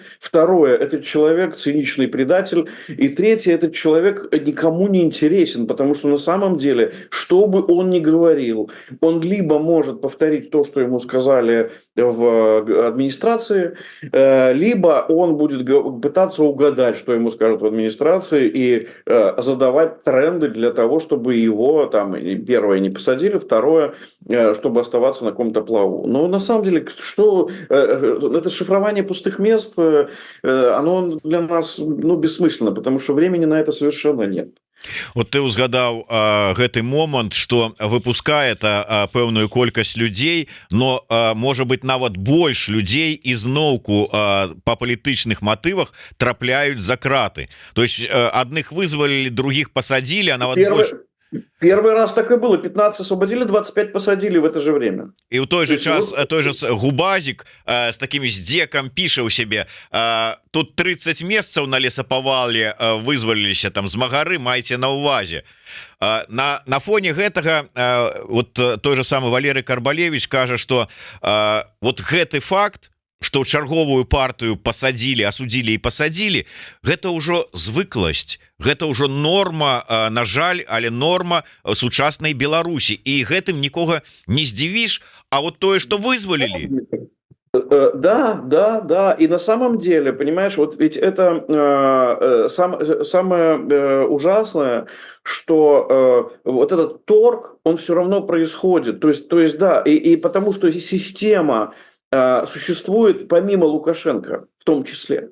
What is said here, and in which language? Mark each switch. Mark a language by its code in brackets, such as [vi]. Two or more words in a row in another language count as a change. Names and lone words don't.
[ru] Второе, этот человек циничный предатель. И третье, этот человек никому не интересен, потому что на самом деле, что бы он ни говорил, он либо может повторить то, что ему сказали в администрации, либо он будет пытаться угадать, что ему скажут в администрации, и задавать тренды для того, чтобы его там первое не посадили, второе, чтобы оставаться на каком-то плаву. Но на самом деле, что это шифрование пустых мест, оно для нас бессмысленно, потому что времени на это совершенно нет. [be] Вот ты узгадаў гэты момант, что выпускае пэўную колькасць людзей, но можа быть нават больш людзей ізноўку по палітычных матывах трапляюць за краты. То есть адных вызвалілі, [ru] других посадили, [be] а нават больш... [ru] Первый раз так и было. 15 освободили, 25 посадили в это же время. И в той же [be] час той же Губазик [ru] с таким [be] здзекам піша ў сябе: тут 30 месяцаў на лесапавале вызваліліся там змагары, майце на ўвазе. [ru] На фоне гэтага вот той же самый Валерий Карбалевич кажа, что вот [be] гэты факт, [ru] что чарговую партию посадили, осудили и посадили, [be] гэта ўжо звыкласць, гэта ўжо норма, на жаль, але норма сучаснай Беларусі, и гэтым нікога не здзівіш. А вот тое, что вызвалили... [ru] Да. И на самом деле, понимаешь, вот ведь это самое ужасное, что вот этот торг, он все равно происходит. То есть да, и потому что система существует помимо Лукашенко в том числе.